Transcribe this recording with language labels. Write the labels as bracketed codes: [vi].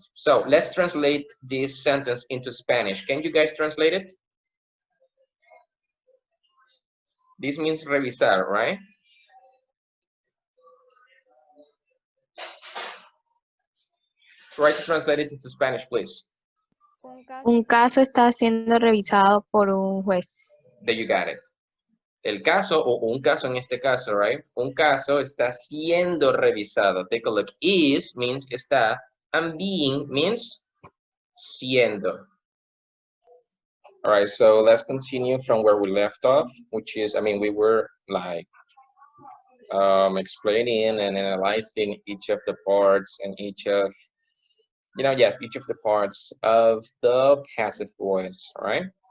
[en] So let's translate this sentence into Spanish. Can you guys translate it? This means revisar, right? Try to translate it into Spanish, please. [es] Un caso está siendo revisado por un juez. [en] There you got it. [es] El caso, o un caso en este caso, right? Un caso está siendo revisado. [en] Take a look. Is means está, and being means siendo. All right, so let's continue from where we left off, which is, I mean, we were like explaining and analyzing each of the parts and each of, yes, each of the parts of the passive voice, all right?